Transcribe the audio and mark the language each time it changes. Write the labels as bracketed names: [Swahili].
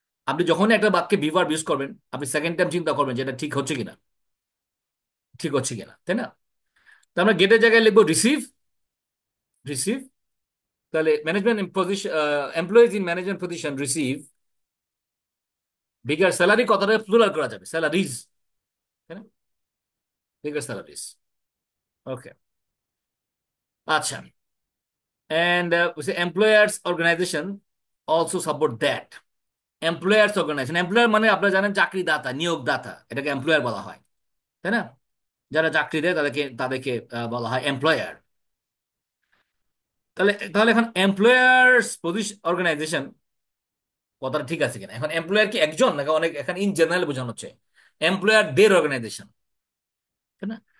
[Bangla] আপনি যখনই একটা বাক্যে বিভার ইউজ করবেন আপনি সেকেন্ড টাইম চিন্তা করবেন যে এটা ঠিক হচ্ছে কিনা, ঠিক হচ্ছে কিনা, তাই না? তো আমরা গেটের জায়গায় লিখবো রিসিভ, রিসিভ। তাহলে management position, [English] employees in management position receive bigger salary, [Bangla] কথাটা প্লুরাল করা যাবে স্যালারিজ, তাই না? [English] Bigger salaries, okay. আচ্ছা, and employers organization also support that. [Bangla] Employers organisation, employer মানে আপনারা জানেন চাকরিদাতা, নিয়োগদাতা, এটাকে এমপ্লয়ার বলা হয়, তাই না? যারা চাকরি দেয় তাদেরকে তাদেরকে বলা হয় এমপ্লয়ার। তাহলে তাহলে এখন এমপ্লয়ার্স পজিশন অর্গানাইজেশন কথাটা ঠিক আছে কিনা? এখন এমপ্লয়ার কি একজন নাকি অনেক, এখন ইন জেনারেল বোঝানো হচ্ছে এমপ্লয়ার দের অর্গানাইজেশন, তাই না?